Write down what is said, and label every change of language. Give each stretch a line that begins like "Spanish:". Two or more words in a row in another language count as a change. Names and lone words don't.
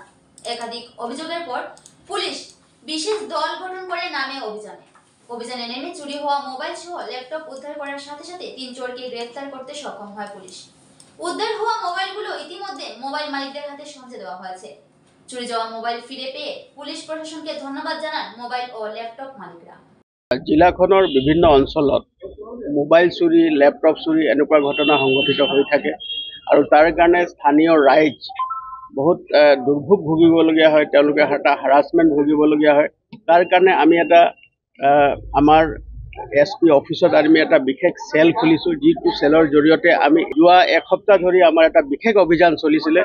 Bangla: একাধিক অভিযোগের পর পুলিশ বিশেষ দল গঠন করে নামে অভিযানে নেমে চুরি হওয়া মোবাইল সহ ল্যাপটপ উদ্ধার করার সাথে সাথে 3 চোরকে গ্রেফতার করতে সক্ষম হয় পুলিশ। উদ্ধার হওয়া মোবাইলগুলো ইতিমধ্যে মোবাইল মালিকদের হাতে সঁপে দেওয়া হয়েছে। চুরি যাওয়া মোবাইল ফিরে পেয়ে পুলিশ প্ৰশাসনকে ধন্যবাদ জানান মোবাইল ও ল্যাপটপ মালিকরা।
Assamese: জিলাখনৰ বিভিন্ন অঞ্চলত মোবাইল চুৰি, লেপটপ চুৰি এনেকুৱা ঘটনা সংঘটিত হৈ থাকে আৰু তাৰ কাৰণে স্থানীয় ৰাইজ বহুত দুৰ্ভোগ ভুগিবলগীয়া হয়, তেওঁলোকে এটা হাৰাছমেণ্ট ভুগিবলগীয়া হয়। তাৰ কাৰণে আমি এটা আমাৰ SP অফিচত আমি এটা বিশেষ চেল খুলিছোঁ, যিটো চেলৰ জৰিয়তে আমি যোৱা এসপ্তাহ ধৰি আমাৰ এটা বিশেষ অভিযান চলিছিলে।